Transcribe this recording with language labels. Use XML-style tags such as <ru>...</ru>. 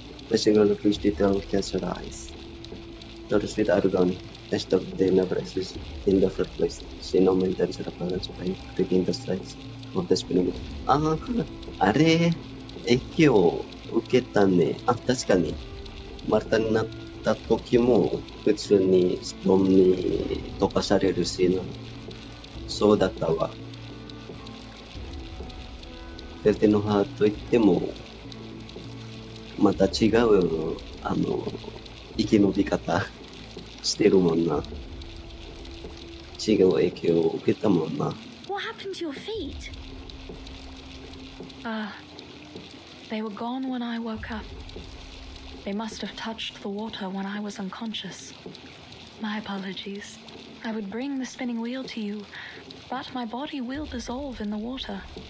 <en>The single fish detail catch her eyes. Those feet are gone. As though they never existed in the first place. She now maintains her balance by taking the sides of the spinning wheel. あれ</en> <ja>影響受けたね。あ、確かに。マルタになった時も、普通にストーンに溶かされるしな。そうだったわ。フェルテのハーといっても、また違う、生き延び方してるもんな。違う影響を受けたもんな。</ja> <en>What happened to your feet? They were gone when I woke up. They must have touched the water when I was unconscious. My apologies. I would bring the spinning wheel to you, but my body will dissolve in the water.</en>